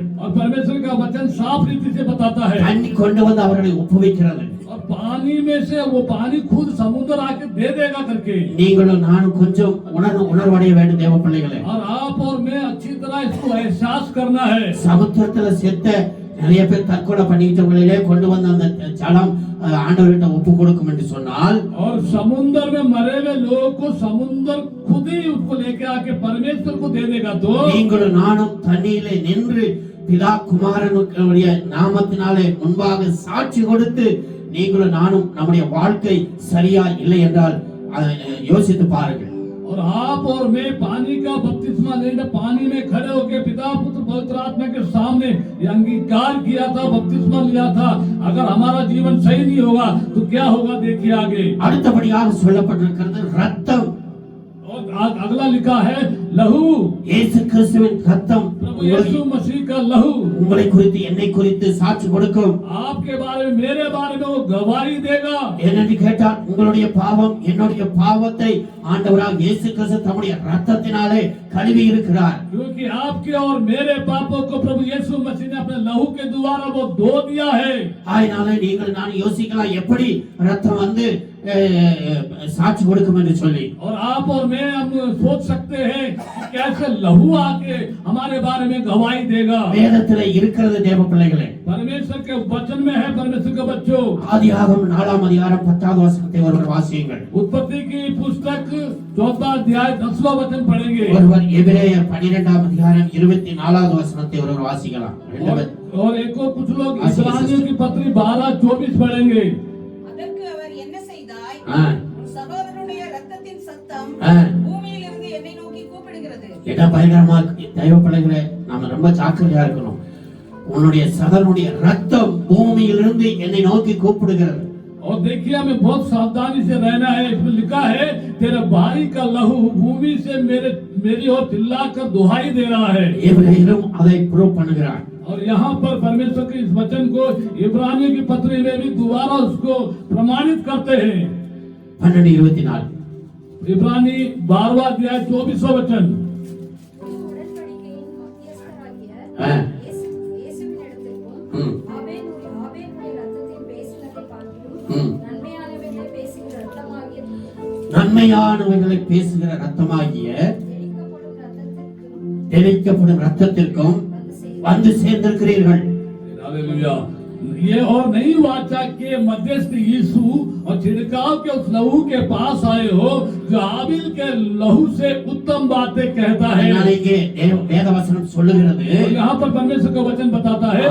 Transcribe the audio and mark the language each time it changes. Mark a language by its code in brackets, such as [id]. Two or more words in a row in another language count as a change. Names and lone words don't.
[hi] और परमेश्वर का वचन साफ रीति से बताता है। [ta] தண்ணி கொண்டு வந்து அவர்களை ஒப்புவிக்கிறது. [hi] और पानी में से वो पानी खुद समुद्र आके दे देगा करके। [ta] நீங்களும் நானும் கொஞ்சம் உணர்வடைய வேண்டும் தேவ பிள்ளைகளே. [hi] और आप और मैं अच्छी तरह इसको एहसास करना है। [ta] சமுத்திரத்துல செத்த நிறைய பேர் தற்கொலை பண்ணிக்கிட்டவங்களிலே கொண்டு வந்து அந்த ஜலம் ஆண்டவர்கிட்ட ஒப்பு கொடுக்கும் என்று சொன்னால், [hi] और समुद्र में मरे हुए लोगों को समुद्र खुद ही उसको लेके आके परमेश्वर को दे देगा। तो [ta] நீங்களும் நானும் தண்ணியிலே நின்று பிதா குமாரனுடைய நாமத்தினாலே முன்பாக சாட்சி கொடுத்து நீங்களும் நானும் நம்முடைய வாழ்க்கை சரியா இல்லை என்றால் அதை யோசித்து பாருங்கள். [hi] और आप और मैं पानी का बपतिस्मा लेने पानी में खड़े होकर पिता पुत्र पवित्र आत्मा के सामने ये अंगीकार किया था, बपतिस्मा लिया था। अगर हमारा जीवन सही नहीं होगा तो क्या होगा देखिए आगे। [ta] அடுத்தபடியாக சொல்லப்பட்டிருக்கிறது ரத்தம். [hi] और अगला लिखा है लहू, [ta] இயேசு கிறிஸ்துவின் ரத்தம் [hi] प्रभु यीशु मसीह का लहू [ta] உங்களை குறித்து என்னை குறித்து சாட்சி கொடுக்கும். [hi] आपके बारे में मेरे बारे में वो गवाही देगा। [ta] ஏனென்று கேட்டால் உங்களுடைய பாவம் என்னுடைய பாவத்தை ஆண்டவராக இயேசு கிறிஸ்து தம்முடைய ரத்தத்தினாலே கழுவி இருக்கிறார். [hi] क्योंकि आपके और मेरे पापों को प्रभु यीशु मसीह ने अपने लहू के द्वारा वो धो दिया है। [ta] ஆயினாலே நீங்கள் நான் யோசிக்கலாம் எப்படி ரத்தம் வந்து சாட்சி கொடுக்கும் என்று சொல்லி. [hi] और आप और मैं हम सोच सकते हैं कि कैसे लहू आके हमारे बारे में गवाही देगा। [ta] வேதத்திலே இருக்கிறது தேவ பிள்ளைகளே. [hi] परमेश्वर के वचन में है परमेश्वर के बच्चों। [ta] ஆதியாகமம் 4ஆம் அதிகாரம் 10வது வசனத்தை ஒருவர் வாசியுங்கள். [hi] उत्पत्ति की पुस्तक 4वां अध्याय 10वां वचन पढ़ेंगे। [ta] ஒருவர் எபிரேயர் 12ஆம் அதிகாரம் 24வது வசனத்தை ஒருவர் வாசிக்கலாம். [hi] और एक और कुछ लोग इस्राएलियों की पत्री 12-24 पढ़ेंगे। [ta] அதற்கு அவர் என்ன செய்தாய்? ஆ. உன் சகோதரனுடைய இரத்தத்தின் சத்தம் ஆ. பூமியிலிருந்து என்னை நோக்கி கூப்பிடுகிறது। என்ன பயங்கரமா தெய்வ பிள்ளைகளே, நாம ரொம்ப ஜாக்கிரதையா இருக்கணும். உன்னுடைய சகோதரனுடைய ரத்தம் பூமியிலிருந்து என்னை நோக்கி கூப்பிடுகிறது. [hi] और देखिए हमें बहुत सावधानी से रहना है। इसमें लिखा है तेरे भाई का लहू भूमि से मेरी ओर चिल्लाकर दुहाई दे रहा है। [ta] எபிரேயரும் அதை ப்ரூவ் பண்ணுகிறார். [hi] और यहाँ पर परमेश्वर के इस वचन को इब्रानियों की पत्री में भी दोबारा उसको प्रमाणित करते हैं। 12:24 इब्रानी 12वां अध्याय 24वां वचन। [ta] உடன்படிக்கையின் மத்தியஸ்தராகிய ஆ. இயேசுவினிடத்திற்கும் ம். ஆபேலுடைய இரத்தத்தின் பேசினதை பார்க்கிலும் ம். நன்மையானவைகளை பேசுகிற இரத்தமாகிய நன்மையானவைகளை பேசுகிற ரத்தமாகிய தெளிக்கப்படும் ரத்தத்திற்கும் வந்து சேர்ந்திருக்கிறீர்கள். [hi] हालेलुया। ये और नई वाचा के मध्यस्थ यीशु और छिड़काव के उस लहू के पास आए हो जो हाबिल के लहू से उत्तम बातें कहता है। [ta] அதனால இங்கே வேதவசனம் சொல்லுகிறது [hi] और यहाँ पर परमेश्वर का वचन बताता है